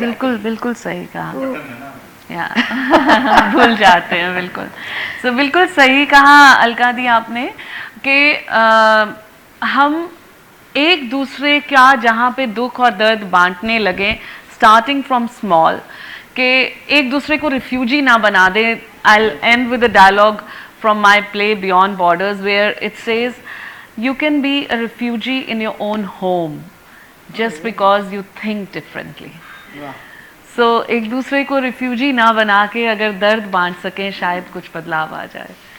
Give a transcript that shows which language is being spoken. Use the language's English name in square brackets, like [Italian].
[Hindi] बिल्कुल बिल्कुल सही कहा। भूल जाते हैं, बिल्कुल। सो बिल्कुल सही कहा अलका दी आपने कि हम एक दूसरे का जहाँ पे दुख और दर्द बांटने लगे, [English] starting from small, [Hindi] कि एक दूसरे को रिफ्यूजी ना बना दे। [English] I end with a dialogue from my play beyond borders where it says you can be a refugee in your own home just because you think differently. [Hindi] So एक दूसरे को refugee ना बना के अगर दर्द बांट सकें, शायद कुछ बदलाव आ जाए।